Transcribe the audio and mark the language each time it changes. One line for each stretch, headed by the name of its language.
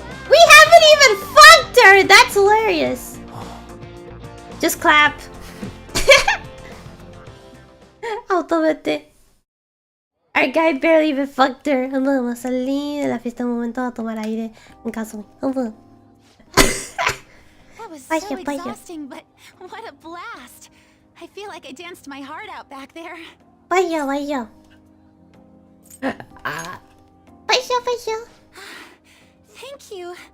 English: We haven't even fucked her! That's hilarious. Just clap. Automate. Our guy barely even fucked her.
Spanish: Vamos a salir de la fiesta un momento a tomar aire en casa.
English: That was so exhausting, but what a blast. I feel like I danced my heart out back there.
Spanish: Vaya.
English: Thank you.